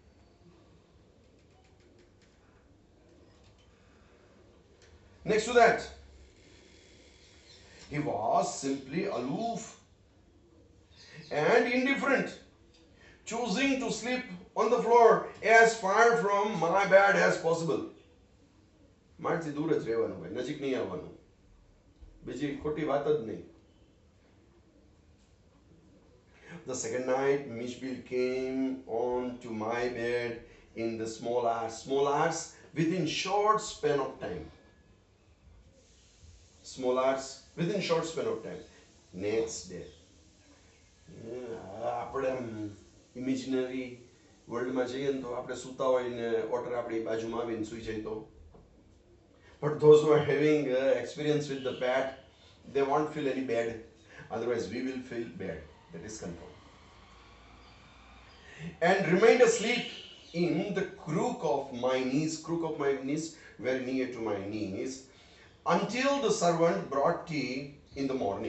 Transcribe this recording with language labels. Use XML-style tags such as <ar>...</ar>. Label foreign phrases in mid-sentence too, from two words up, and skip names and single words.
<en>Next to that, he was simply aloof and indifferent, choosing to sleep on the floor as far from my bed as possible.</en> <gu>મારથી દૂર જ રહેવાનું ભાઈ, નજીક નહીં આવવાનું. બીજી ખોટી વાત જ નહીં.</gu> <en>The second night, Mijbil came on to my bed in the small hours within short span of time. Small hours within short span of time. Next day,</en> <gu>આપણે</gu> <en>imaginary world</en> <gu>જઈએ ને તો આપણે સૂતા હોય ને ઓટર આપણી બાજુમાં આવીને સૂઈ જાય તો.</gu> <en>But those who are having experience with the bat, they won't feel any bad. Otherwise, we will feel bad. That is confirmed. And remained asleep in the crook of my knees, very near to my knees, until the servant brought tea in the morning.</en>